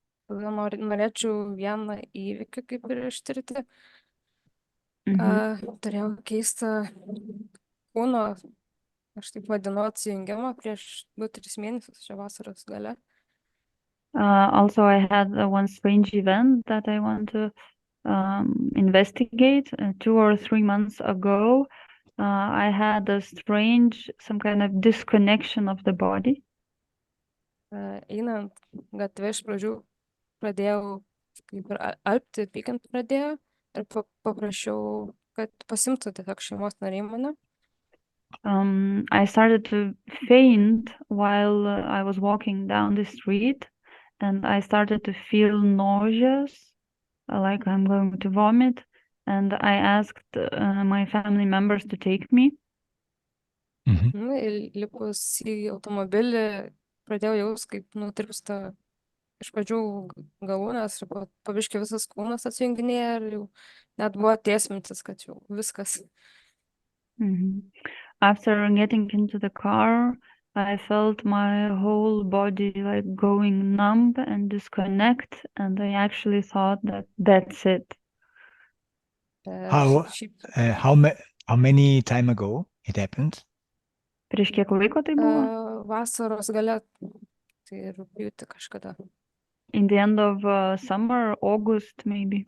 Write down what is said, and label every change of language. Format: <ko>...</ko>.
<lt>Tada norėčiau vieną įvykį kaip ir ištirti. Turėjau keistą kūno, aš taip vadinu, atsijungimą prieš 2-3 mėnesius čia vasaros gale.</lt> <en>Also, I had one strange event that I want to investigate. 2 or 3 months ago, I had a strange, some kind of disconnection of the body.</en> <lt>Einant gatvę iš pradžių pradėjau kaip ir alpti, pykant pradėjo ir paprašiau, kad pasimtų tiesiog šeimos nariai mane.</lt> <en>I started to faint while I was walking down the street, and I started to feel nauseous, like I'm going to vomit, and I asked my family members to take me.</en> <lt>Ir lipus į automobilį pradėjau jaust, kaip nutirpsta iš pradžių galūnės ir po biškį visas kūnas atsijunginėja ir jau net buvo tiesmintis, kad jau viskas.</lt> <en>After getting into the car, I felt my whole body like going numb and disconnect, and I actually thought that that's it. How many time ago it happened?</en> <lt>Prieš kiek laiko tai buvo? Vasaros gale, tai rugpjūtį kažkada.</lt> <en>In the end of summer, August maybe.</en>